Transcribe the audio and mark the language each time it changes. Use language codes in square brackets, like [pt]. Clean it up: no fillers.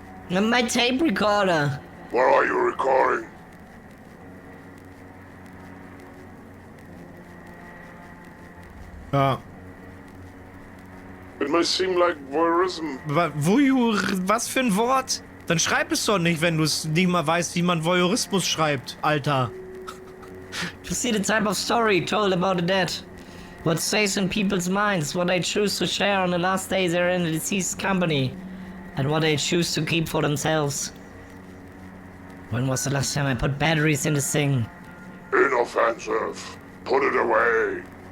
[en] And my tape recorder. What are you recording? [de] Ja. [en] It may seem like voyeurism. [de] Was für ein Wort? Dann schreib es doch nicht, wenn du es nicht mal weißt, wie man Voyeurismus schreibt, Alter. [en] To see the type of story told about the dead. What stays in people's minds, what they choose to share on the last days they're in the deceased company, and what they choose to keep for themselves. When was the last time I put batteries in this thing? Inoffensive. Put it away.